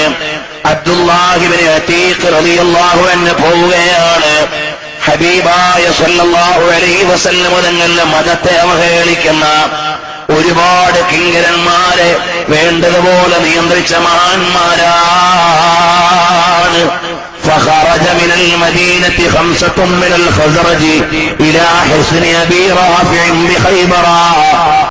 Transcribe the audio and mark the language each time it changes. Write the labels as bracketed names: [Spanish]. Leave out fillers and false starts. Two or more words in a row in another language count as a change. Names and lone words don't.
[Malayalam] അബ്ദുല്ലാഹി ഇബ്നു അതീഖ് [Arabic] رضي الله عنه [Malayalam] പോവുകയാണ്. ഹബീബായ [Arabic] صلى الله عليه وسلم [Malayalam] തങ്ങളുടെ മതത്തെ അവഹേളിക്കുന്ന ഒരുപാട് കിങ്കരന്മാരെ വേണ്ടതുപോലെ നിയന്ത്രിച്ച മഹാന്മാരാണ്. [Arabic] فخرج من المدينة 5 من الخزرج إلى حصن أبي رافع بخيبر